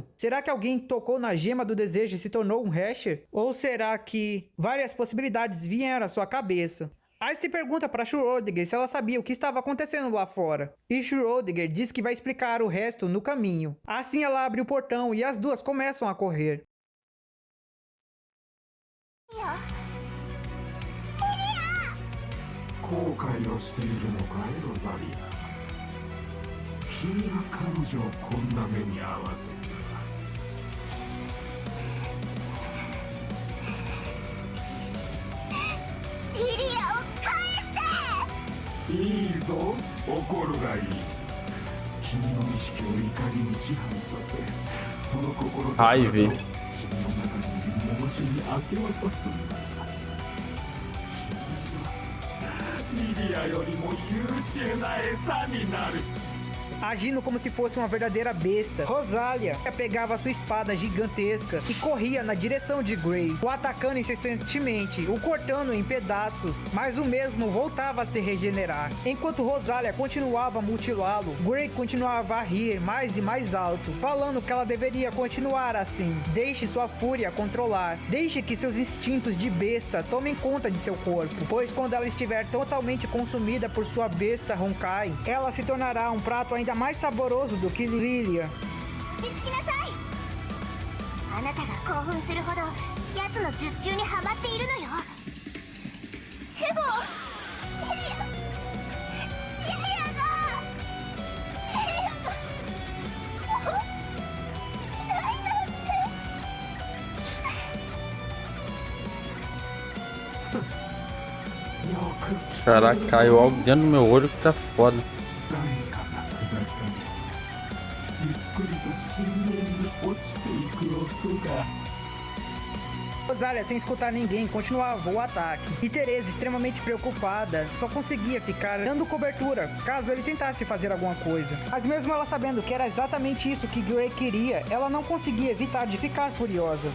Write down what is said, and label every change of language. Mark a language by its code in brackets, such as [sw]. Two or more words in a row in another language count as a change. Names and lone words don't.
[pt] Será que alguém tocou na gema do desejo e se tornou um Hasher? Ou será que várias possibilidades vieram à sua cabeça? Einstein pergunta para Schrödinger se ela sabia o que estava acontecendo lá fora. E Schrödinger diz que vai explicar o resto no caminho. Assim ela abre o portão e as duas começam a correr. [ja] 後悔をしているのかいロザリア。君が彼女をこんな目に遭わせリリアを返して。いいぞ、怒るがいい。君の意識を怒りに支配させ、その心と体を君の中にいる猛獣に明け渡すんだ。君はリリアよりも優秀な餌になる。 [pt] Agindo como se fosse uma verdadeira besta, Rosalia pegava sua espada gigantesca e corria na direção de Gray, o atacando incessantemente, o cortando em pedaços, mas o mesmo voltava a se regenerar. Enquanto Rosalia continuava a mutilá-lo, Gray continuava a rir mais e mais alto, falando que ela deveria continuar assim. Deixe sua fúria controlar, deixe que seus instintos de besta tomem conta de seu corpo, pois quando ela estiver totalmente consumida por sua besta Honkai, ela se tornará um prato ainda mais saboroso do que Lilia. [ja] 落ち着きなさい。あなたが興奮するほど奴の術中にはまっているのよ。でもリリアがもういないなんて。 [pt] Caraca, caiu algo dentro do meu olho que tá foda. [ja] ゆっくりと深淵に落ちていく音が。 [pt] Rosalia, sem escutar ninguém, continuava o ataque. E Teresa, extremamente preocupada, só conseguia ficar dando cobertura caso ele tentasse fazer alguma coisa. Mas mesmo ela sabendo que era exatamente isso que Gray queria, ela não conseguia evitar de ficar furiosa.